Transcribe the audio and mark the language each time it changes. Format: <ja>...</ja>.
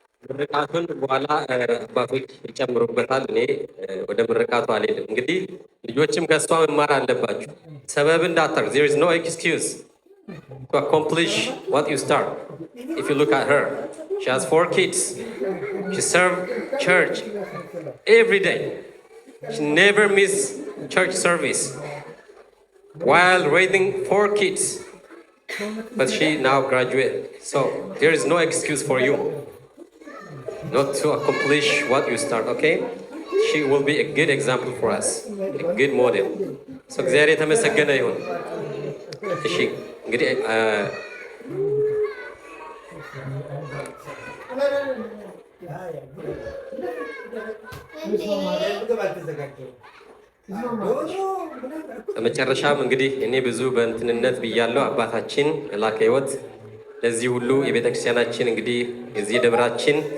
<am>ምርቃቱን በኋላ አባቶች ይጨምሩበታል። እኔ ወደ ምርቃቱ አልሄድም። እንግዲህ ልጆችም ከእሷ መማር አለባችሁ። ሰበብ እንዳታርግ።</am> <en>there is no excuse to accomplish what you start. If you look at her, she has 4 kids. She serves church every day. She never miss church service while raising 4 kids. But she now graduated. So there is no excuse for you not to accomplish what you start, okay? She will be a good example for us, a good model.</en> <am>So እግዚአብሔር የተመሰገነ ይሁን። እሺ እንግዲህ በመጨረሻም እንግዲህ እኔ ብዙ በእንትንነት ብያለሁ። አባታችን መላከ ሕይወት ለዚህ ሁሉ የቤተክርስቲያናችን እንግዲህ የዚህ ደብራችን</am>